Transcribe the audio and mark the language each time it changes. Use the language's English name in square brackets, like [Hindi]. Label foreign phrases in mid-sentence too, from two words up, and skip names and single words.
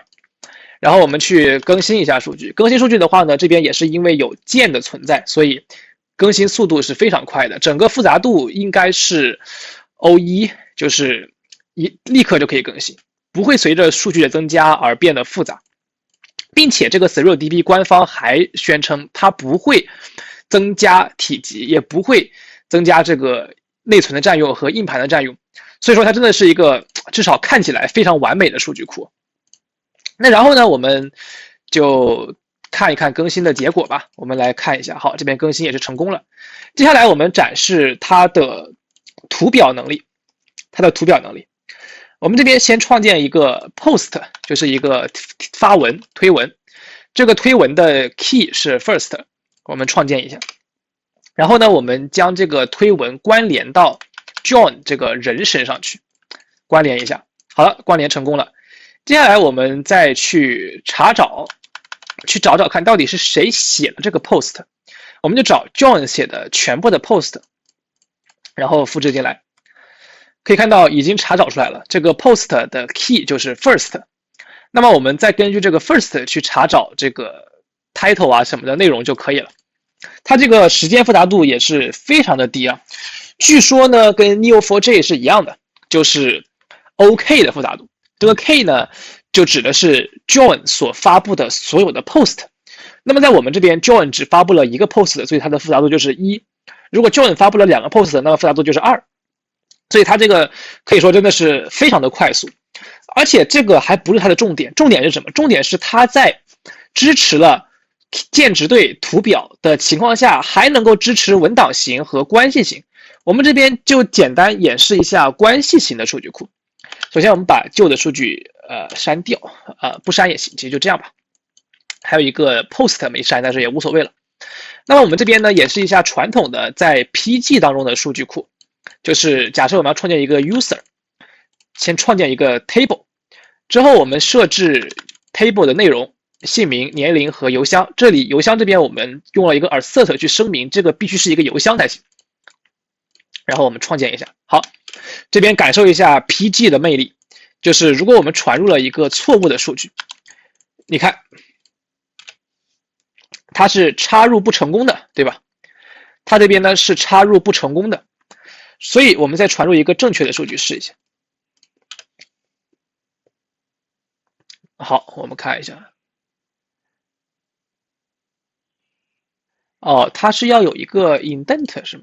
[Chinese] 然後我們去更新一下數據，更新數據的話呢，這邊也是因為有鍵的存在，所以更新速度是非常快的，整個複雜度應該是 O1，就是立刻就可以更新，不會隨着數據的增加而變得複雜。並且這個 SerilDB 官方還宣稱它不會增加體積，也不會增加這個內存的占用和硬盤的占用，所以說它真的是一個至少看起來非常完美的數據庫。那然後呢，我們就看一看更新的結果吧。我們來看一下，好，這邊更新也是成功了。接下來我們展示它的圖表能力，我們這邊先創建一個 post， 就是一個發文推文，這個推文的 key 是 first， 我們創建一下。然後呢，我們將這個推文關聯到 John 這個人身上去，關聯一下。好了，關聯成功了。接下來我們再去查找，找看到底是誰寫了這個 post， 我們就找 John 寫的全部的 post， 然後複製進來。可以看到已經查找出來了，這個 post 的 key 就是 first， 那麼我們再根據這個 first 去查找這個 title 啊什麼的內容就可以了。它這個時間複雜度也是非常的低啊，據說呢跟 Neo4j 是一樣的，就是 OK 的複雜度。這個 K 呢就指的是 John 所發布的所有的 post， 那麼在我們這邊 John 只發布了一個 post， 所以它的複雜度就是1，如果 John 發布了2個 post， 那麼複雜度就是2，所以它這個可以說真的是非常的快速。而且這個還不是它的重點，重點是什麼？重點是它在支持了键值對圖表的情況下，還能夠支持文檔型和關係型。我們這邊就簡單演示一下關係型的數據庫。首先我們把舊的數據刪掉，不刪也行，其實就這樣吧。還有一個 post 沒刪，但是也無所謂了。那麼我們這邊呢演示一下傳統的在 PG 當中的數據庫，就是假設我們要創建一個 user， 先創建一個 table， 之後我們設置 table 的內容、姓名、年齡和郵箱。這裡郵箱這邊我們用了一個 assert 去聲明這個必須是一個郵箱才行。然後我們創建一下，好，這邊感受一下 PG 的魅力，就是如果我們傳入了一個錯誤的數據，你看，它是插入不成功的，对吧？它這邊呢是插入不成功的，所以我們再傳入一個正確的數據試一下。好，我們看一下，哦，它是要有一個 indent 是嗎？